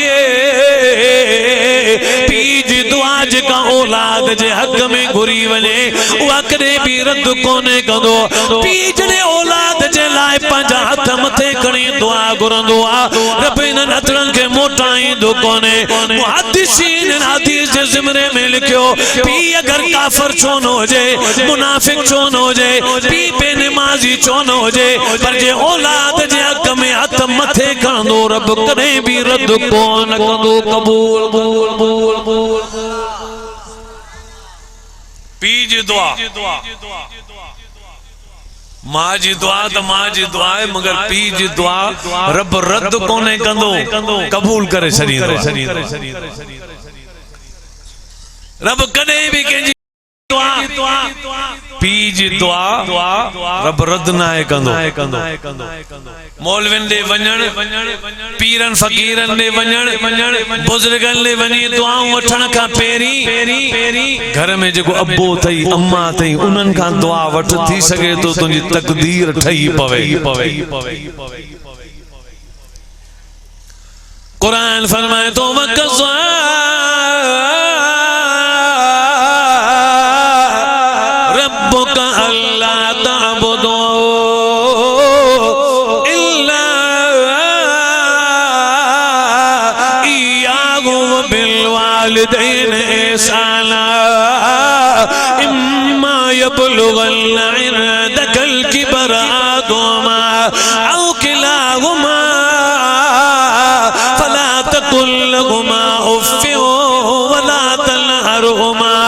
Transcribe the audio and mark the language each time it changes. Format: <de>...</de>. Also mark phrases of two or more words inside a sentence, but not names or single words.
<sd>पी जी दुआ जेका औलाद जे हक में घुरी वञे उहा कॾहिं भी रद्द कोन्हे कंदो पी जॾहिं औलाद जे लाइ पंहिंजा हथ मथे खणी दुआ घुरंदो आ रब इन्हनि हथड़नि खे मोटाईंदो कोन्हे मुहद्दिसीन हदीस जे ज़िमरे में लिखियो पी अगर काफिर छो न हुजे मुनाफिक छो न हुजे पी बेनमाज़ी छो न हुजे पर जे औलाद जे हक में हथ मथे खणंदो रब कॾहिं भी रद्द कोन कंदो कबूल पी जी दुआ मां जी दुआ तो मां जी दुआ है मगर पी जी दुआ रब रद्द कोने कंदो कबूल करे छॾींदो रब कॾहिं भी कंहिंजी दुआ पी जी दुआ रब रद्द नाहे कंदो मौलविन दे वञण पीरन फकीरन दे वञण बुजुर्गन दे वञी दुआऊं वठण खां पहिरीं घर में जेको अब्बो थई अम्मा थई उन्हनि खां दुआ वठ थी सके तो तुंहिंजी तकदीर ठही पवे कुरान फरमाए तो</sd> <ar>وقضى ربك ألا تعبدوا إلا إياه وبالوالدين إحسانا إما يبلغن عندك الكبر أحدهما أو كلاهما فلا تقل لهما أف ولا تنهرهما</ar>